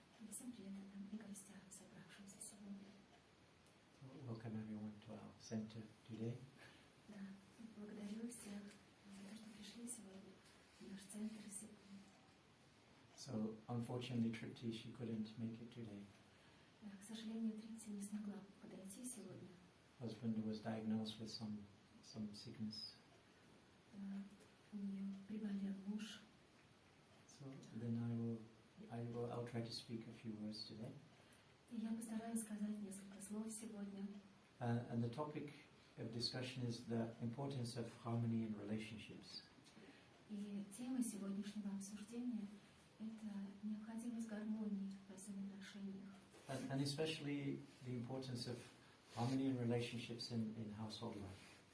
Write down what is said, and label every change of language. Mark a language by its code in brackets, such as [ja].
[ru] всем преданным и гостям, собравшимся сегодня. [en] Welcome everyone to our center today. [ru] Да, благодарю всех за то, что пришли сегодня в наш центр сегодня. [en] So unfortunately Tripti, she couldn't make it today. [ru] Да, к сожалению, Трипти не смогла подойти сегодня. [en] Husband was diagnosed with some sickness. [ru] У нее приболел муж. [en] So then I'll try to speak a few words today. [ru] И я постараюсь сказать несколько слов сегодня. [en] And the topic of discussion is the importance of harmony in relationships. [ru] И тема сегодняшнего обсуждения – это необходимость гармонии в взаимоотношениях. [en] And especially the importance of harmony in relationships in household life.